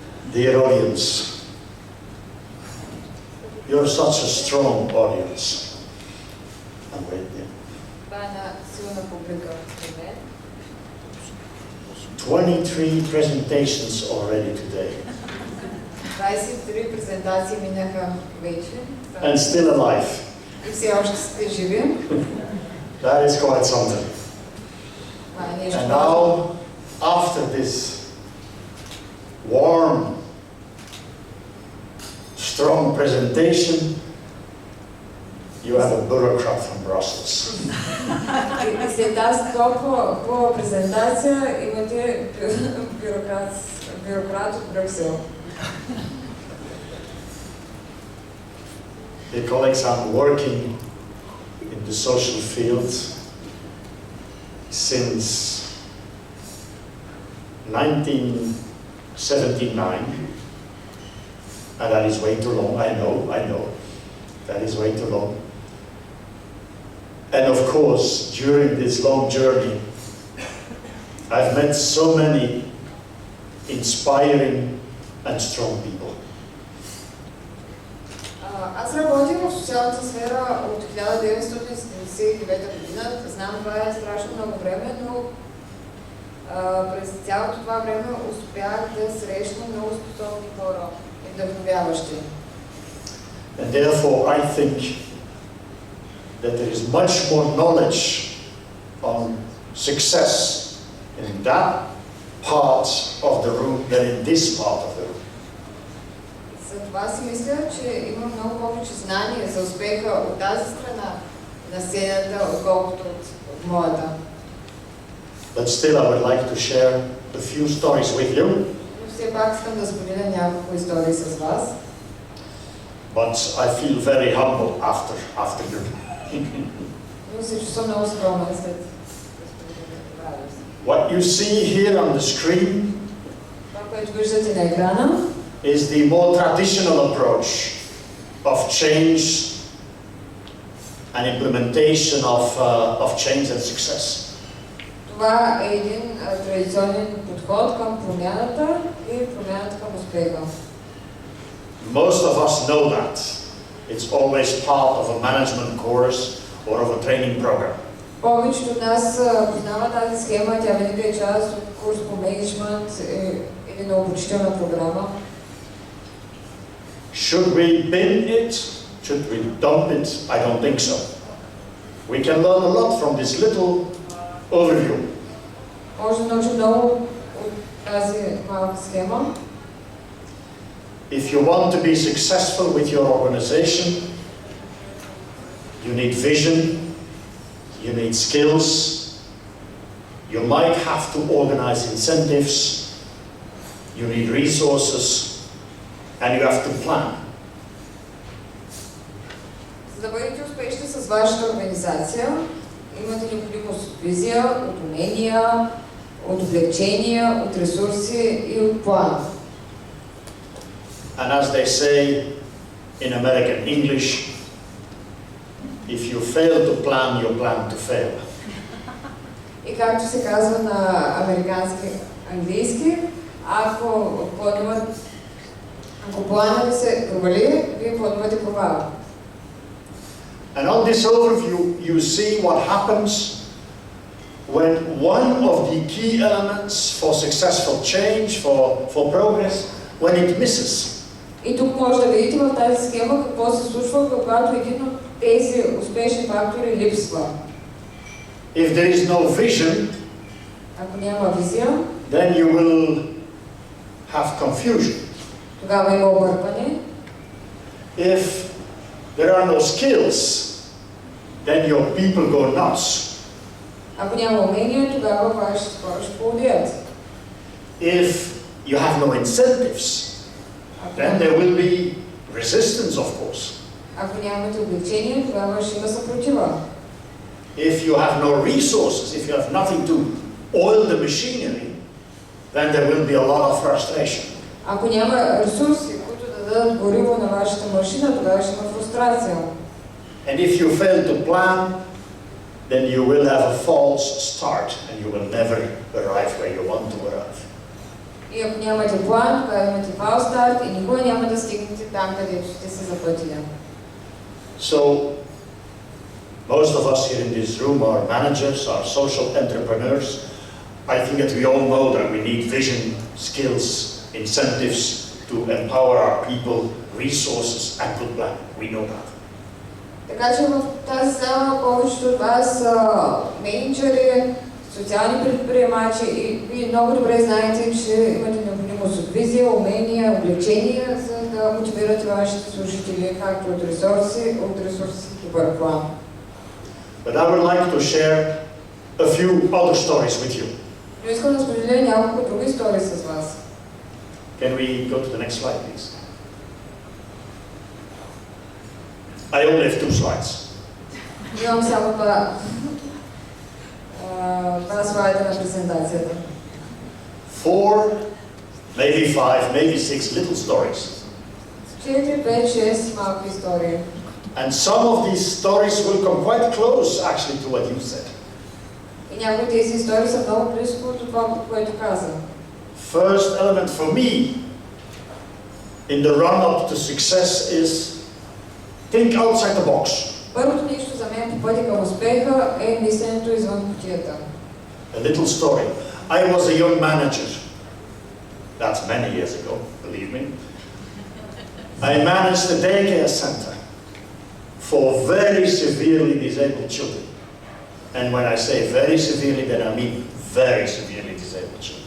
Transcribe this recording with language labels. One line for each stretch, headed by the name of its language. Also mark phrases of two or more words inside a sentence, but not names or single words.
English: Dear audience, you're such a strong audience. I'm waiting. 23 presentations already today.
Bulgarian: 23 презентации минаха вече.
English: And still alive.
Bulgarian: И все още сте живи.
English: That is quite something. And now, after this warm, strong presentation, you have a bureaucrat from Brussels.
Bulgarian: И след тази толкова хубава презентация имате бюрократ от Брюксел.
English: Dear colleagues, I'm working in the social field since 1979, and that is way too long. I know, that is way too long. And of course, during this long journey, I've met so many inspiring and strong people.
Bulgarian: Аз работих в социалната сфера от 1979 година. Знам, това е страшно много време, но през цялото това време успях да срещна много способни хора и вдъхновяващи.
English: And therefore, I think that there is much more knowledge on success in that part of the room than in this part of the room.
Bulgarian: Затова си мисля, че има много повече знание за успеха от тази страна на сцената, отколкото от моята.
English: But still, I would like to share a few stories with you.
Bulgarian: Но все пак искам да споделя няколко истории с вас.
English: But I feel very humble after you.
Bulgarian: Но се чувствам много скромен след.
English: What you see here on the screen
Bulgarian: Това, което виждате на екрана,
English: is the more traditional approach of change and implementation of change and success.
Bulgarian: Това е един традиционен подход към промяната и промяната към успеха.
English: Most of us know that. It's always part of a management course or of a training program.
Bulgarian: Повечето от нас познават тази схема, тя винаги е част от курс по менеджмент или на обучителна програма.
English: Should we bin it? Should we dump it? I don't think so. We can learn a lot from this little overview.
Bulgarian: Може да научим много от тази малка схема.
English: If you want to be successful with your organization, you need vision, you need skills, you might have to organize incentives, you need resources, and you have to plan.
Bulgarian: За да бъдете успешни с вашата организация, имате необходимост от визия, от умения, от облегчения, от ресурси и от план.
English: And as they say in American English, if you fail to plan, you plan to fail.
Bulgarian: И както се казва на американски английски, ако планът ви се провали, вие планувате провал.
English: And on this overview, you see what happens when one of the key elements for successful change, for progress, when it misses.
Bulgarian: И тук може да видите в тази схема какво се случва, когато един от тези успешни фактори липсва.
English: If there is no vision,
Bulgarian: ако няма визия,
English: then you will have confusion.
Bulgarian: Тогава има объркване.
English: If there are no skills, then your people go nuts.
Bulgarian: Ако няма умения, тогава вашите хора ще поудят.
English: If you have no incentives, then there will be resistance, of course.
Bulgarian: Ако нямате облегчение, тогава ще има съпротива.
English: If you have no resources, if you have nothing to oil the machinery, then there will be a lot of frustration.
Bulgarian: Ако няма ресурси, които да дадат гориво на вашата машина, тогава ще има фрустрация.
English: And if you fail to plan, then you will have a false start and you will never arrive where you want to arrive.
Bulgarian: И ако нямате план, тогава имате фалстарт и никога няма да стигнете там, където сте се запътили.
English: So, most of us here in this room are managers, are social entrepreneurs. I think that we all know that we need vision, skills, incentives to empower our people, resources and good plan. We know that.
Bulgarian: Така че в тази зала повечето от вас са менеджери, социални предприемачи и вие много добре знаете, че имате необходимост от визия, умения, облечения, за да мотивирате вашите служители, както от ресурси и план.
English: But I would like to share a few other stories with you.
Bulgarian: Но искам да споделя няколко други истории с вас.
English: Can we go to the next slide, please? I only have 2 slides.
Bulgarian: Имам само два слайда на презентацията.
English: 4, maybe 5, maybe 6 little stories.
Bulgarian: 4, 5, 6 малки истории.
English: And some of these stories will come quite close actually to what you said.
Bulgarian: И някои от тези истории са много близко от това, което каза.
English: First element for me in the run-up to success is think outside the box.
Bulgarian: Първото нещо за мен по пътя към успеха е мисленето извън кутията.
English: A little story. I was a young manager. That's many years ago, believe me. I managed a daycare center for very severely disabled children. And when I say very severely, then I mean very severely disabled children.